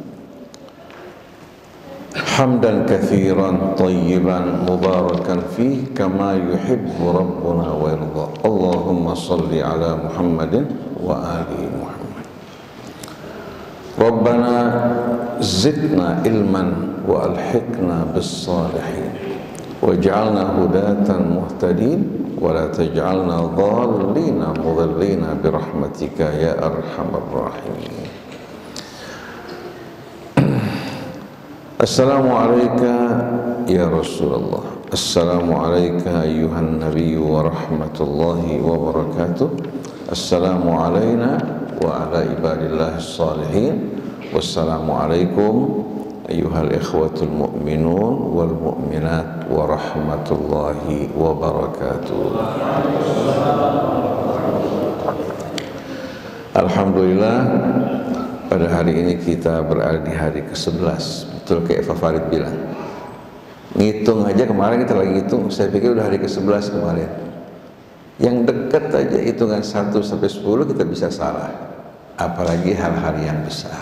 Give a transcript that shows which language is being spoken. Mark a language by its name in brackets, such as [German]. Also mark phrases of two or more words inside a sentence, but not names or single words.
[Arabic] حمدا كثيرا طيبا مباركا فيه كما يحب ربنا ويرضى. اللهم صل على محمد وآل محمد. ربنا زدنا علما وألحقنا بالصالحين واجعلنا هداة مهتدين ولا تجعلنا ضالين مضلين برحمتك يا أرحم الراحمين. السلام عليك يا رسول الله. السلام عليك أيها النبي ورحمة الله وبركاته. السلام علينا وعلى عباد الله الصالحين. والسلام عليكم أيها الإخوة المؤمنون والمؤمنات ورحمة الله وبركاته. Alhamdulillah, [Indonesian] pada hari ini kita berada di hari ke-11. Betul kayak Pak Farid bilang, ngitung aja kemarin kita lagi ngitung, saya pikir udah hari ke-11 kemarin. Yang dekat aja hitungan 1 sampai 10 kita bisa salah, apalagi hal-hal yang besar.